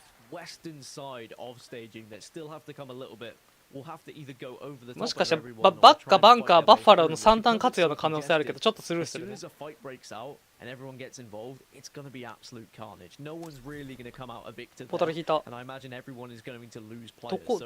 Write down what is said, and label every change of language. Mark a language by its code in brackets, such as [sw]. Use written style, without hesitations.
[en] Western side of staging that still have to come a little bit. We'll have to either go over the top. [ja] もしかしてバッカバンカーバッファローの3段活用の可能性あるけど、ちょっとスルーするね。 [en] As soon as a fight breaks out and everyone gets involved, it's going to be absolute carnage. No one's really going to come out a victor. [ja] ポータル引いた。 [en] And I imagine everyone is going to lose players.